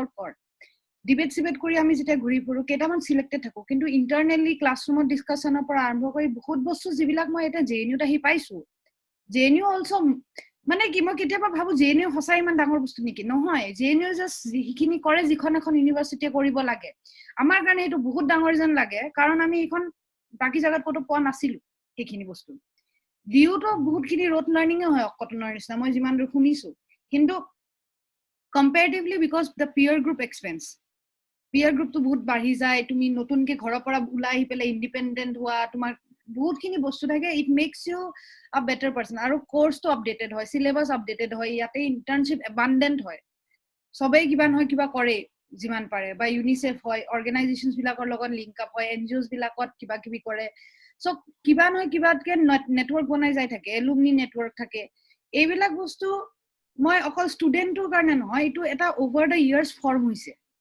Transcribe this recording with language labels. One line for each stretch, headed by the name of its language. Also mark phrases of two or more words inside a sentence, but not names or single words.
Assamese: ডিবেট কৰি আমি যেতিয়া ঘুৰি ফুৰো কেইটামান সিলেক্টেড থাকো কিন্তু
English: internally classroom
Assamese: ডিসকাশনৰ পৰা আৰম্ভ কৰি বহুত বস্তু যিবিলাক মই এটা জেএনইউত আহি পাইছো জেএনইউ অলসো মানে কি মই কেতিয়াবা ভাবো জেএনইউ সঁচাই ইমান ডাঙৰ বস্তু নেকি নহয় জেএনইউ জাস্ট যিখিনি কৰে যিখন এখন ইউনিভাৰ্চিটিয়ে কৰিব লাগে আমাৰ কাৰণে এইটো বহুত ডাঙৰ যেন লাগে কাৰণ আমি এখন বাকি জায়গাত কতো পোৱা নাছিলো সেইখিনি বস্তু ডিউটো বহুতখিনি
English: rote learning
Assamese: হয় কটনৰ নিচিনা মই যিমান দূৰ শুনিছো কিন্তু
English: comparatively because the peer group expense peer group to
Assamese: বহুত বাঢ়ি যায় তুমি নতুনকে ঘৰৰ পৰা ওলাই আহি পেলাই ইন্ডিপেন্ডেন্ট হোৱা তোমাৰ বহুতখিনি বস্তু থাকে
English: it makes you a better person
Assamese: আৰু
English: course updated
Assamese: হয়
English: syllabus updated
Assamese: হয় ইয়াতে
English: internship abundant
Assamese: হয় সবেই কিবা নহয় কিবা কৰে যিমান পাৰে বা ইউনিসেফ হয় অৰ্গানাইজেশনছ বিলাকৰ লগত লিংক আপ হয় এনজিওছ বিলাকত কিবা কিবি কৰে সো কিবা নহয় কিবাতকে নেটৱৰ্ক বনাই যাই থাকে
English: alumni network
Assamese: থাকে এইবিলাক বস্তু মই অকল ষ্টুডেন্টৰ কাৰণে নহয় এটো এটা
English: over the years form
Assamese: হৈছে